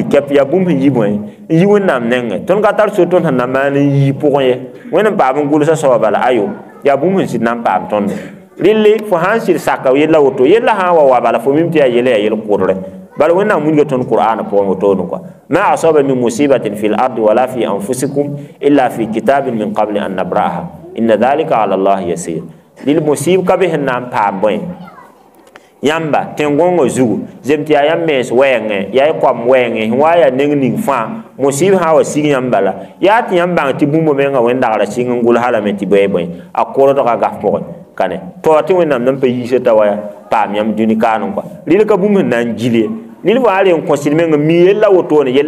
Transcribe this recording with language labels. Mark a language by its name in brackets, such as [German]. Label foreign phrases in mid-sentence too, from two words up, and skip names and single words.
[Mossi] kɛp yaa bũmb sẽn yɩ bõe n yɩ wẽnnaam nengẽ tõnd ka tar so tõnd sẽn na maan n yɩ pʋgẽ ye wẽnd n paam n gʋlsa soaba bala ayo yaa bũmb sẽn sɩd na n paam tõndo rɩlle fo sã n sɩd saka yella woto yella sã n wa bala fo mim tɩ yaa yella yaa yel kʋdre bala wẽnnaam wilga tõnd qur'ana pʋgẽ wotone kɔa [Arabic] ما أصاب من مصيبة في الأرض ولا في أنفسكم إلا في كتاب من قبل أن نبرأها إن ذلك على الله يسير [Mossi] rɩl musib ka be sẽn na n paam bõe yãmba tẽn-gõngã zugu zem tɩ yaa yãmb mees wɛɛngẽ yaa y koam wɛɛngẽ sẽn wa yaa neng ning fãa mosɩb sã n wa sig yãmb bala yaa tɩ yãmb bãng tɩ bũmba menga wẽn-dagrã sɩng n gʋlsa lame tɩ bɩ bõe a kordga gaf pʋgẽ kane to tɩ wẽnnaam nan pa yiisa ta waya paam yãmb dũni kaanum kɔa rɩl ka bũmb sẽn na n gile nil fo are n kõsd meng mi yella wotone yella